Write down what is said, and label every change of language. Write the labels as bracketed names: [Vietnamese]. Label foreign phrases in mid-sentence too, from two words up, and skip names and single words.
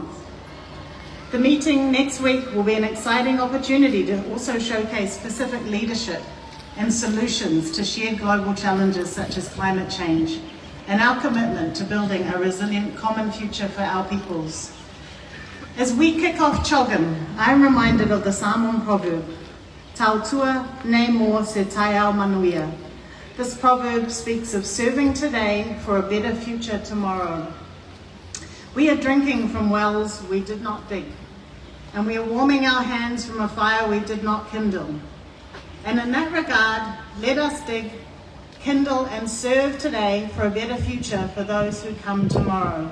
[English] The meeting next week will be an exciting opportunity to also showcase Pacific leadership and solutions to shared global challenges such as climate change, and our commitment to building a resilient common future for our peoples. As we kick off CHOGM, I'm reminded of the Samoan proverb, [Samoan] Tautua ne mo se taiao manuia. [English] This proverb speaks of serving today for a better future tomorrow. We are drinking from wells we did not dig, and we are warming our hands from a fire we did not kindle. And in that regard, let us dig, kindle and serve today for a better future for those who come tomorrow.